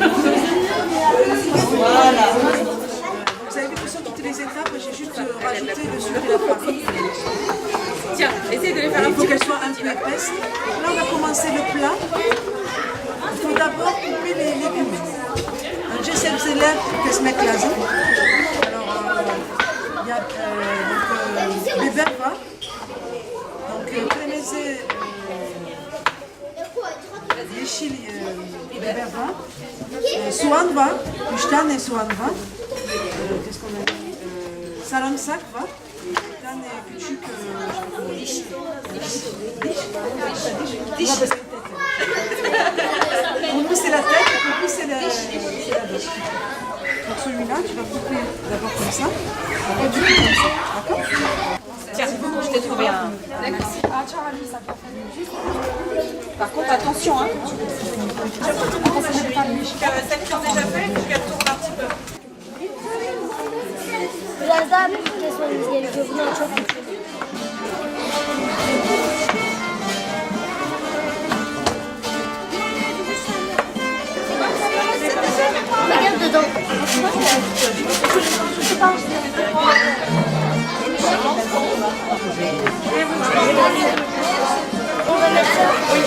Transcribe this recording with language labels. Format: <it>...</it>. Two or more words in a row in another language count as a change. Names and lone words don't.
<fr>Voilà. Vous avez vu que sur toutes les étapes, j'ai juste rajouté le sucre et la farine. Tiens, essaye de les faire un Il faut petit peu. qu'elle soit un peu épaisse. Là, on va commencer le plat. Il faut d'abord couper les légumes.</fr> <tr>Önce sebzeler kesmek lazım.</tr> <fr>Alors, il y a</fr> <tr>biber var. Donc, kırmızı yeşil biber var. Soğan var. 3 tane soğan var.</tr> <fr>Qu'est-ce qu'on a dit?</fr> <tr>Sarımsak var. Bir tane küçük diş.</tr> <fr>Pour nous, c'est la tête, et pour vous, c'est la bouche. Pour celui-là, tu vas couper d'abord comme ça, après tu coupes comme ça, d'accord? Tiens, je t'ai trouvé un. Par contre, attention, hein. Celle qui ont déjà fait, je vais retourner un petit peu.</fr> <tr>Biraz daha büyük kesmemiz gerekiyor. Bunlar çok küçük.</tr> <fr>Regarde dedans. Je sais pas. On va mettre ça.</fr>